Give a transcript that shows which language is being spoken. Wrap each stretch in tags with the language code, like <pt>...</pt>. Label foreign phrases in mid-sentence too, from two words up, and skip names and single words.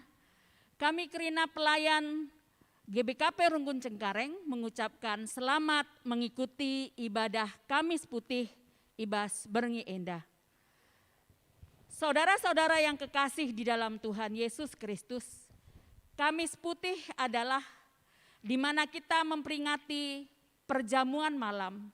<id>Kami Krina pelayan GBKP Rungkun Cengkareng mengucapkan selamat mengikuti ibadah Kamis Putih</id> <btx>Ibas Berngi Endah.</btx> <id>Saudara-saudara yang kekasih di dalam Tuhan Yesus Kristus, Kamis Putih adalah di mana kita memperingati perjamuan malam.</id>